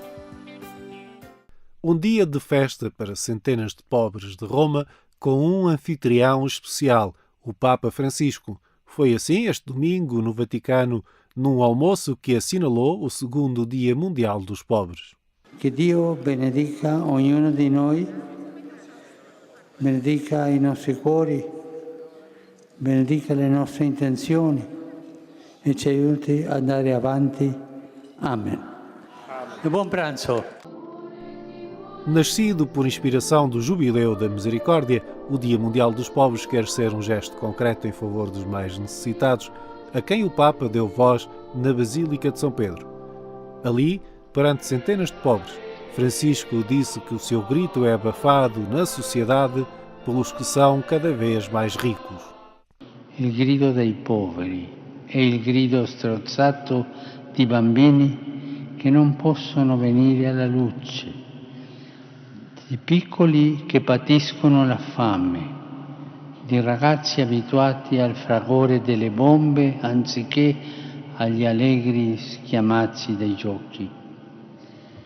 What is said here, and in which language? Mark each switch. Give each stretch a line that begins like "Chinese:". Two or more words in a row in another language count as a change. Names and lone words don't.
Portuguese: Um dia de festa para centenas de pobres de Roma com um anfitrião especial, o Papa Francisco. Foi assim este domingo no Vaticano, num almoço que assinalou o segundo Dia Mundial dos Pobres.
Italian: Que Dio benedica ognuno di noi, benedica i nostri cuori, benedica le nostre intenzioni e ci aiuti a andare avanti. Amen. E buon pranzo.
Portuguese: Nascido por inspiração do Jubileu da Misericórdia, o Dia Mundial dos Pobres quer ser um gesto concreto em favor dos mais necessitados, a quem o Papa deu voz na Basílica de São Pedro. Ali, perante centenas de pobres, Francisco disse que o seu grito é abafado na sociedade pelos que são cada vez mais ricos.
Italian: Il grido dei poveri è il grido strozzato di bambini che non possono venire alla luce, di piccoli che patiscono la fame, di ragazzi abituati al fragore delle bombe anziché agli allegri schiamazzi dei giochi.